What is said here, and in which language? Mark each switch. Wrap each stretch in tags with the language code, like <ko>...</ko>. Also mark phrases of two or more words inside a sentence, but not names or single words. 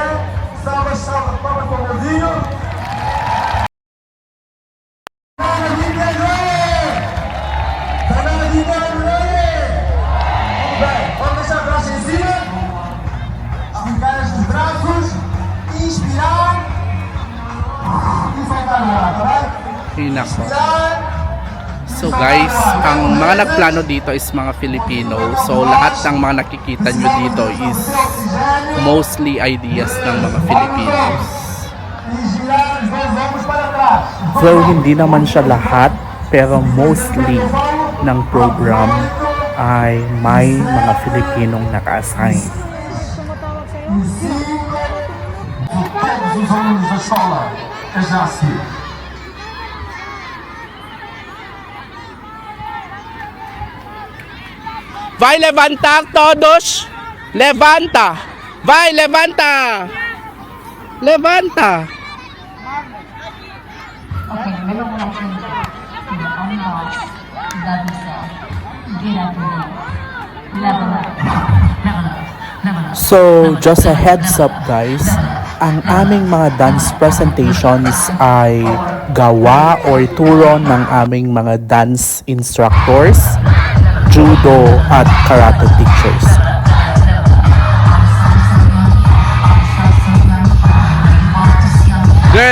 <pt>Salvas, palmas para o Mozinho. Vamos deixar a braça em cima, esticar os braços, inspirar e soltar no ar, tá bem? Hinako. Inspirar.</pt> <tl>So guys, ang mga nagplano dito is mga Filipino. So lahat ng mga nakikita nyo dito is mostly ideas ng mga Filipinos.</tl> <pt>E girar os dois ombros para trás.</pt> <tl>So, hindi naman siya lahat, pero mostly ng program ay may mga Filipinong naka-assign. Tumatawag sa'yo.</tl> <pt>Todos os alunos da escola é já assim. Vai levantar todos! Levanta! Vai, levanta! Levanta!</pt> <en>Okay, remember what I told you. Be your own boss. Love yourself. Get up and live. Level up. Level up. Level up.</en> <tl>So,</tl> <en>just a heads up guys,</en> <tl>ang aming mga</tl> <en>dance presentations</en> <tl>ay gawa or turo ng aming mga</tl> <en>dance instructors,</en> <tl>judo at</tl> <en>karate teachers. Girl!</en>